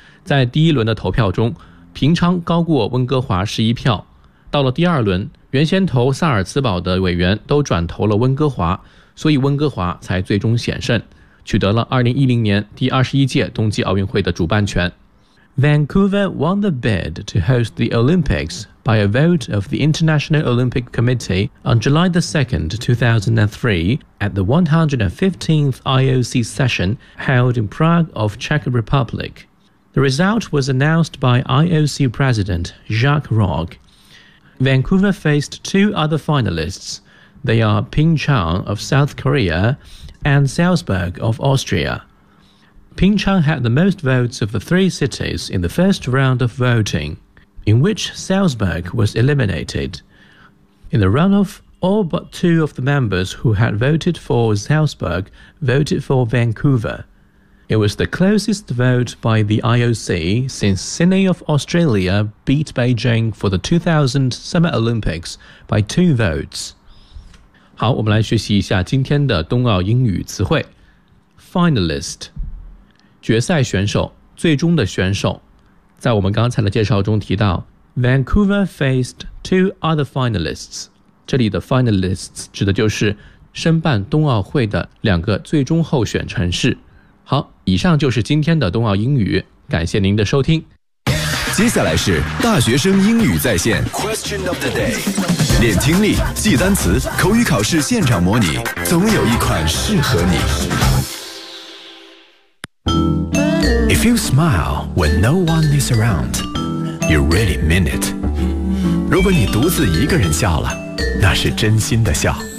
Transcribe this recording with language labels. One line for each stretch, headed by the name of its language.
Chinese: 在第一轮的投票中，平昌高过温哥华11票。到了第二轮，原先投萨尔茨堡的委员都转投了温哥华，所以温哥华才最终险胜，取得了2010年第21届冬季奥运会的主办权。
English: Vancouver won the bid to host the Olympics by a vote of the International Olympic Committee on July the 2nd, 2003, at the 115th IOC session held in Prague of Czech Republic. The result was announced by IOC President Jacques Roch. Vancouver faced two other finalists. They are Pyeongchang of South Korea and Salzburg of Austria. Pyeongchang had the most votes of the three cities in the first round of voting, in which Salzburg was eliminated. In the runoff, all but two of the members who had voted for Salzburg voted for Vancouver. It was the closest vote by the IOC since Sydney of Australia beat Beijing for the 2000 Summer Olympics by two votes.
Chinese: 好，我们来学习一下今天的冬奥英语词汇。 Finalist. 决赛选手，最终的选手。在我们刚才的介绍中提到
English: Vancouver faced two other finalists，
Chinese: 这里的 finalists 指的就是申办冬奥会的两个最终候选城市。好，以上就是今天的冬奥英语，感谢您的收听。接下来是大学生英语在线
English: Question of the day，
Chinese: 练听力，记单词，口语考试现场模拟，总有一款适合你。
English: If you smile when no one is around, you really mean it.
Chinese: 如果你独自一个人笑了，那是真心的笑。